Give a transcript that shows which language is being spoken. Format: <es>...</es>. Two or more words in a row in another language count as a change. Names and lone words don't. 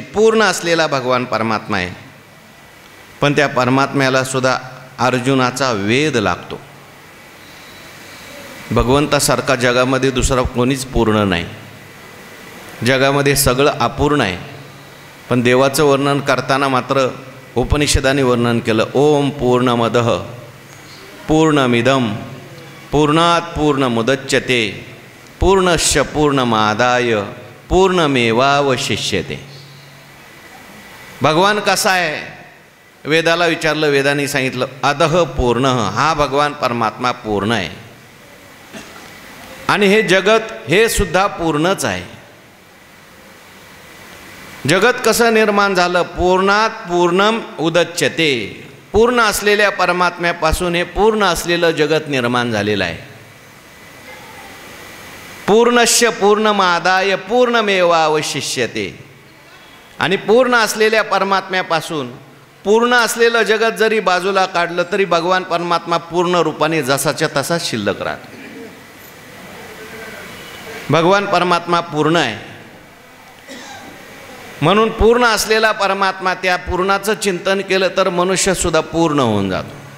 <mr>पूर्ण असलेला भगवान परमात्मा आहे पण त्या परमात्म्याला सुद्धा अर्जुनाचा वेद लागतो. भगवंतासारखा जगामध्ये दुसरा कोणीच पूर्ण नाही. जगामध्ये सगळं अपूर्ण आहे. पण देवाचं वर्णन करताना मात्र उपनिषदाने वर्णन केलं.</mr> <sa>ओम पूर्णमदः पूर्णमिदं पूर्णात् पूर्णमुदच्यते पूर्णस्य पूर्णमादाय पूर्णमेवावशिष्यते.</sa> <mr>भगवान कसा आहे? वेदाला विचारलं, वेदाने सांगितलं</mr> <sa>अधः पूर्ण.</sa> <mr>हा भगवान परमात्मा पूर्ण आहे. आणि हे जगत हे सुद्धा पूर्णच आहे. जगत कसं निर्माण झालं?</mr> <sa>पूर्णात पूर्णम उदच्यते.</sa> <mr>पूर्ण असलेल्या परमात्म्यापासून हे पूर्ण असलेलं जगत निर्माण झालेलं आहे.</mr> <sa>पूर्णस्य पूर्णमादाय पूर्णमेवावशिष्यते.</sa> <mr>आणि पूर्ण असलेल्या परमात्म्यापासून पूर्ण असलेलं जगत जरी बाजूला काढलं तरी भगवान परमात्मा पूर्ण रूपाने जसाच्या तसाच शिल्लक राहतो. भगवान परमात्मा पूर्ण आहे. म्हणून पूर्ण असलेला परमात्मा, त्या पूर्णाचं चिंतन केलं तर मनुष्यसुद्धा पूर्ण होऊन जातो.</mr>